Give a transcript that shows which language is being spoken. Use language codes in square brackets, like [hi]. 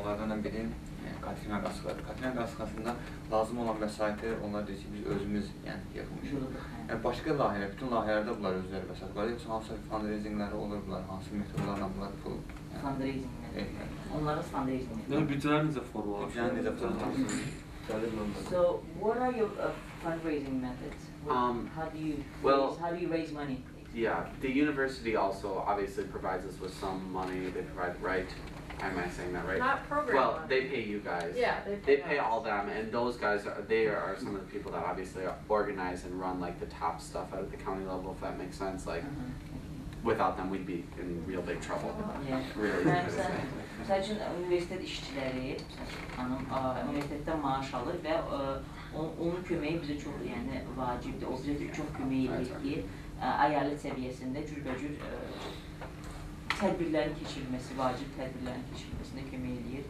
[az] Onlardan biri Katrina qasıqadır. Katrina qasıqasında lazım olan vəsaiti onlar deyir ki, biz özümüz yapmışıq. Başqa layihələr, bütün layihələrdə bunlar özləri vəsait var. Yoxsa hansı fundraisingləri olur bunlar, hansı metodlarla bunlar pul? Fundraisinglər. Onların fundraisingləri. Yəni bütçələr necə formalaşır? Yəni necə formalaşır? [en] So, what are your fundraising methods? How do you raise money? Yeah, the university also obviously provides us with some money. They provide, right? Am I saying that right? Not program Well, money. they pay you guys. Yeah, They pay all them, and those guys are some of the people that obviously organize and run like the top stuff at the county level. If that makes sense, like without them, we'd be in real big trouble. Yeah. Really. [az] Məsəl üçün, universitet işçiləri, xanım, universitetdən maaş alır və onun köməyi bizə çox vacibdir. O bizə çox kömək edir ki, əyalət səviyyəsində cürbəcür tədbirlərin keçirilməsi, vacib tədbirlərin keçirilməsində kömək edir.